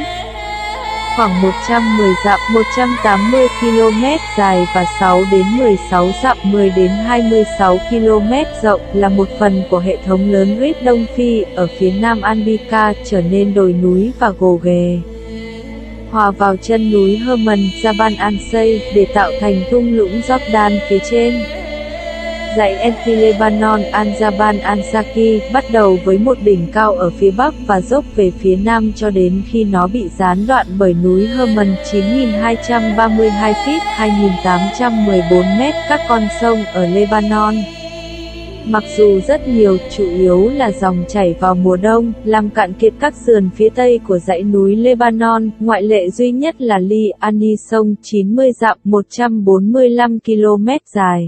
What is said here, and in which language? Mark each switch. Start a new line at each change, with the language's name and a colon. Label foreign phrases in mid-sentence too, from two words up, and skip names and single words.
Vietnamese: Khoảng 110 dặm 180 km dài và 6 đến 16 dặm 10 đến 26 km rộng là một phần của hệ thống lớn Rif Đông Phi ở phía nam Andika, trở nên đồi núi và gồ ghề, hòa vào chân núi Hermon, Jabal al-Say, để tạo thành thung lũng Jordan phía trên. Dãy Anti-Lebanon al-Jabal al-Zaki bắt đầu với một đỉnh cao ở phía bắc và dốc về phía nam cho đến khi nó bị gián đoạn bởi núi Hermon 9232 feet 2814 m. Các con sông ở Lebanon, mặc dù rất nhiều, chủ yếu là dòng chảy vào mùa đông, làm cạn kiệt các sườn phía tây của dãy núi Lebanon, ngoại lệ duy nhất là Li Ani sông 90 dặm 145 km dài.